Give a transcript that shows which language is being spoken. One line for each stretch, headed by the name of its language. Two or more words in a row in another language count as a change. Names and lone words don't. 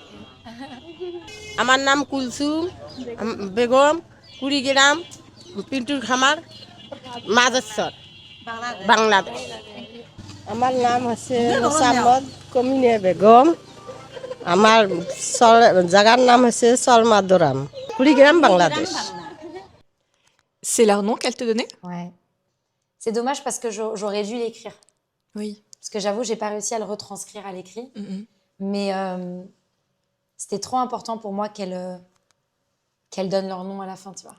Bangla: আমার নাম কুলসুম বেগম কুড়িগ্রাম পিন্টুর খামার মাজারসর বাংলাদেশ আমার নাম হচ্ছে মোসাম্মদ কমিনে বেগম আমার জায়গার নাম হচ্ছে সলমাদরাম কুড়িগ্রাম বাংলাদেশ
French: C'est leur nom qu'elle te donnait? Ouais. C'est dommage parce que j'aurais dû l'écrire. Oui. Parce que j'avoue, j'ai pas réussi à le retranscrire à l'écrit. Mais c'était trop important pour moi qu'elles donnent leur nom à la fin, tu vois.